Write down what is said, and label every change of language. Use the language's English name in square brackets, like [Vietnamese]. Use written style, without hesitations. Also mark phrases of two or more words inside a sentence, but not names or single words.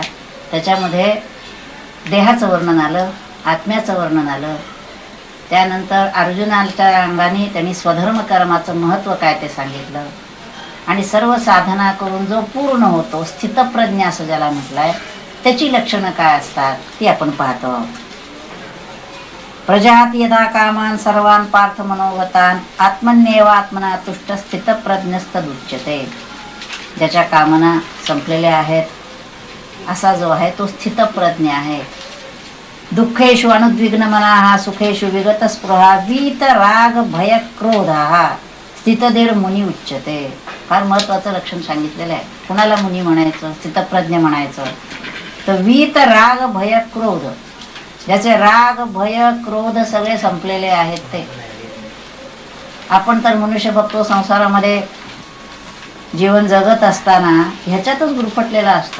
[Marathi] त्याच्यामध्ये देहाचं वर्णन आलं, आत्म्याचं वर्णन आलं, त्यानंतर अर्जुनाच्या अंगाने त्यांनी स्वधर्म कर्माचं महत्त्व काय ते सांगितलं आणि सर्व साधना करून जो पूर्ण होतो स्थितप्रज्ञ असं ज्याला म्हटलंय त्याची लक्षणं काय असतात ती आपण पाहतो आहोत। [Sanskrit] प्रजात यदा कामान सर्वान पार्थ मनोगतान आत्मन्येव आत्मना तुष्ट स्थितप्रज्ञस्तदुच्यते। [Marathi] ज्याच्या कामना संपलेल्या आहेत असा जो आहे तो स्थितप्रज्ञ आहे। [Sanskrit] दुःखेषु अनुद्विग्न मनाः सुखेषु विगत स्पृहा वीत राग भय क्रोधाः स्थितधीर मुनी उच्यते। [Marathi] फार महत्वाचं लक्षण सांगितलेलं आहे। कुणाला मुनी म्हणायचं, स्थितप्रज्ञ म्हणायचं तर [Sanskrit] वीत राग भय क्रोध, [Marathi] ज्याचे राग भय क्रोध सगळे संपलेले आहेत ते। आपण तर मनुष्य बघतो संसारामध्ये जीवन जगत असताना ह्याच्यातच गुरफटलेला असतो।